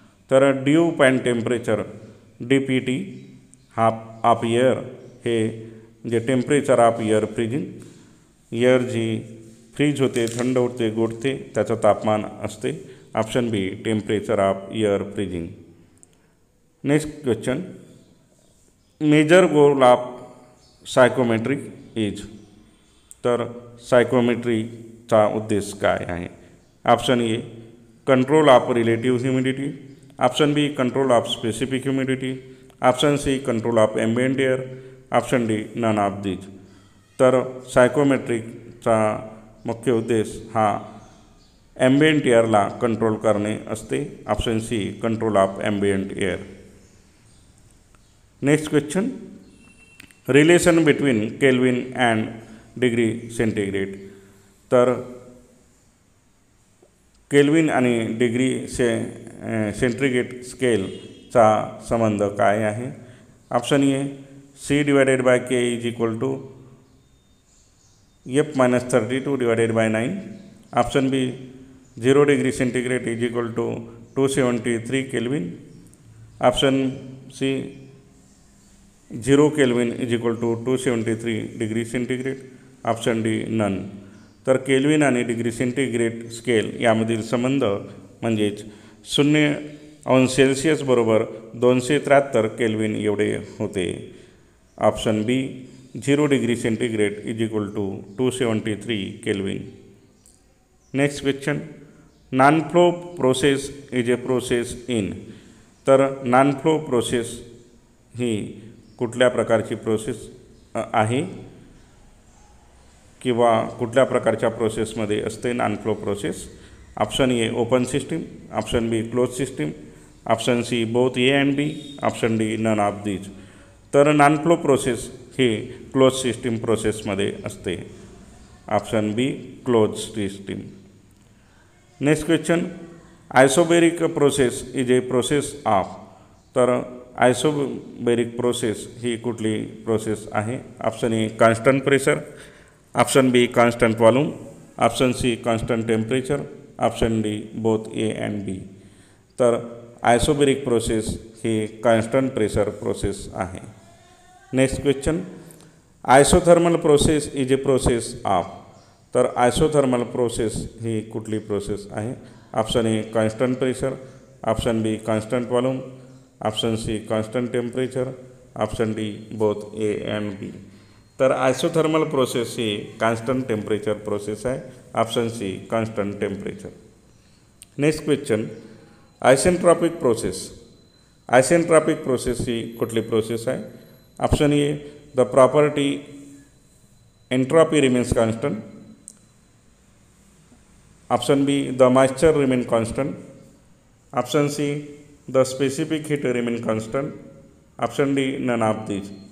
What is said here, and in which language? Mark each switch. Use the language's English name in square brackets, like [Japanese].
[Marathi] तर due point temperature DPT हा of air हे जे [English] temperature of air freezing, [Marathi] air G fridge होते, थंड होते, गोठते, त्याचं तापमान असते. [English] Option B temperature of air freezing. Next question, major goal of psychometric is. [Marathi] तर सायकोमेट्रीचा उद्देश काय आहे? [English] Option A control of relative humidity, option B control of specific humidity, option C control of ambient air, option D none of these. [Marathi] तर सायकोमेट्रिकचा मुख्य उद्देश हा ambient एअरला control करणे असते. [English] Option C control of ambient air. Next question, relation between kelvin and degree centigrade. [Marathi] तर kelvin आणि degree centigrade स्केलचा संबंध काय आहे? [English] Option A C/K is equal to F-32/9, option B 0 degree centigrade is equal to 273 kelvin, option C 0 kelvin is equal to 273 degree centigrade, option D none. [Marathi] तर kelvin आणि degree centigrade scale यामधील संबंध म्हणजेच 0°C बरोबर 273 kelvin एवढे होते. [English] Option B 0 degree centigrade is equal to 273 kelvin. Next question, non flow process is a process in. [Marathi] तर non flow process ही कुठल्या प्रकारची प्रोसेस आहे किंवा कुठल्या प्रकारच्या प्रोसेसमध्ये असते non flow process? [English] Option A open system, option B close system, option C both A and B, option D none of these. [Marathi] तर नॉन फ्लो प्रोसेस ही क्लोज सिस्टीम प्रोसेसमध्ये असते. [English] Option B close system. Next question, isobaric process is a process of. तर [Marathi] आयसोबेरिक process ही कुठली process आहे? [English] Option A constant pressure, option B constant volume, option C constant temperature, option D both A and B. [Marathi] तर आयसोबेरिक process ही constant pressure process आहे. [English] Next question, isothermal process is a process of. [Marathi] तर isothermal process ही कुठली process आहे? [English] Option A constant pressure, option B constant volume, option C constant temperature, option D both A and B. [Marathi] तर isothermal process ही constant temperature process आहे. [English] Option C constant temperature. Next question, isentropic process. [Marathi] Isentropic process ही कुठली process आहे? [English] Option A the property entropy remains constant, option B the moisture remain constant, option C the specific heat remain constant, option D none of these.